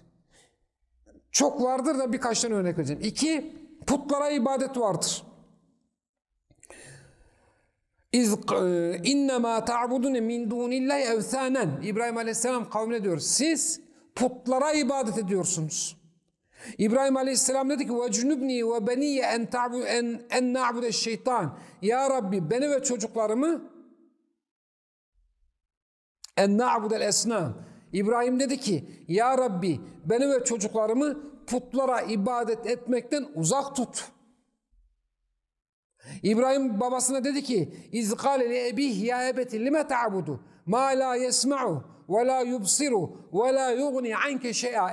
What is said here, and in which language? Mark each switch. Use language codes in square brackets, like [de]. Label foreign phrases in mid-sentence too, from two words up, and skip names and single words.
[tr] Çok vardır da birkaç tane örnek vereceğim. İki, putlara ibadet vardır. [ar] إنما تعبدون من دون الله أوثانا. [tr] İbrahim Aleyhisselam kavmine diyor. Siz putlara ibadet ediyorsunuz. İbrahim Aleyhisselam dedi ki [ar] وَجُنُبْنِي وَبَنِيَّ اَنْ نَعْبُدَ الشَّيْطَانِ. [tr] Ya Rabbi beni ve çocuklarımı [ar] أن نعبد الأصنام. [tr] İbrahim dedi ki ya Rabbi beni ve çocuklarımı putlara ibadet etmekten uzak tut. İbrahim babasına dedi ki [ar] إذ قال لأبيه يا أبت لم تعبد ما لا يسمع ولا يبصر ولا يغني عنك شيئا.